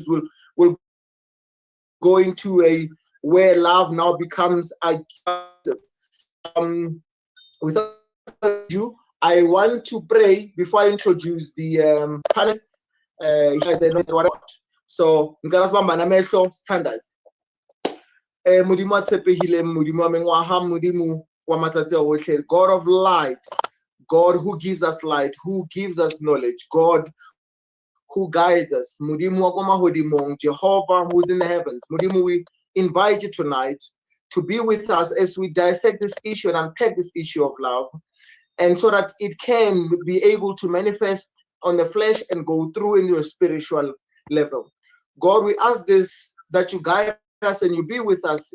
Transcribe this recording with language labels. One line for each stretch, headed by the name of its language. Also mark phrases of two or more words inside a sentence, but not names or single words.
English: We'll go into a where love now becomes aggressive. Without ado, I want to pray before I introduce the panelists.
Zulu: So ngicela sibambane amehlo sithandaze.
Tswana: Modimo a tshepehileng, Modimo wa mengwaga, Modimo wa matsatsi a otlhe,
English: God of light, God who gives us light, who gives us knowledge, God who guides us,
Tswana: Modimo wa ko mahodimong,
English: Jehovah who's in the heavens. Modimo, we invite you tonight to be with us as we dissect this issue and unpack this issue of love, and so that it can be able to manifest on the flesh and go through in your spiritual level. God, we ask this, that you guide us and you be with us.